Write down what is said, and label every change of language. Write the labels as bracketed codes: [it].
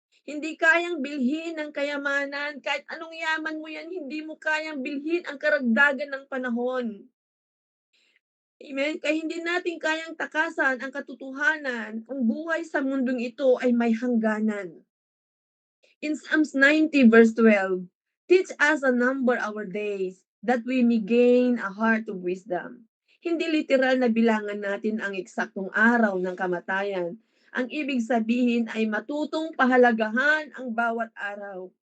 [tl] Hindi kayang bilhin ang kayamanan. Kahit anong yaman mo yan, hindi mo kayang bilhin ang karagdagan ng panahon. Amen? Kaya hindi natin kayang takasan ang katotohanan. Ang buhay sa mundong ito ay may hangganan. [en] In Psalms 90 verse 12, teach us a number our days, that we may gain a heart of wisdom. [tl] Hindi literal na bilangan natin ang eksaktong araw ng kamatayan. Ang ibig sabihin ay matutong pahalagahan ang bawat araw.